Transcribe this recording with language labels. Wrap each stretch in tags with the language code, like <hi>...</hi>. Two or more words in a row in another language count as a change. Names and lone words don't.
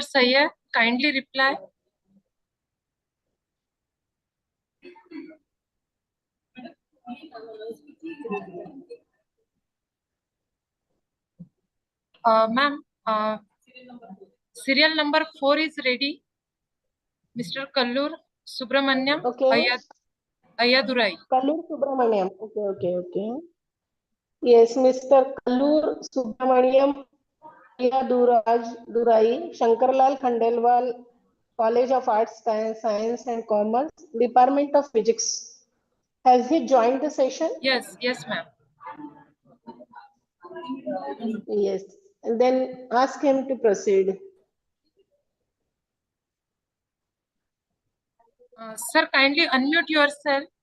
<en>Sayyed, kindly reply. Ma'am, serial number 4 is ready. Mr. Kallur Subramanyam Ayadurai. Kallur Subramanyam. Okay. Yes, Mr. Kallur Subramanyam Ayadurai, Shankarlal Khandelwal, College of Arts, Science and Commerce, Department of Physics. Has he joined the session? Yes, ma'am. Yes, and then ask him to proceed. Sir, kindly unmute yourself.</en>